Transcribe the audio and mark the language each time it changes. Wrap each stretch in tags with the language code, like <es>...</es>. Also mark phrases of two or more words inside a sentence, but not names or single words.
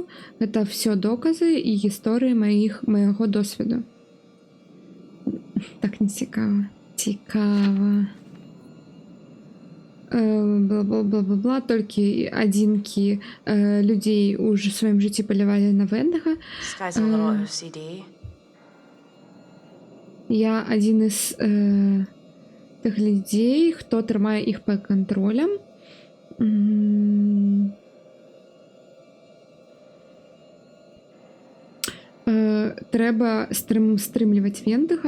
<be>Гэта все доказы і гісторыі майго досведу. Так не цікава. Цікава. Бла-бла-бла-бла-бла. Толькі адзінкі людзей у сваім жыцці палявалі на Вендыка.</be> <en>This guy's a little OCD.</en> <be>Я адзін з тых людзей, хто трымае іх пад кантролем. Трэба стрымліваць Вендыка.</be>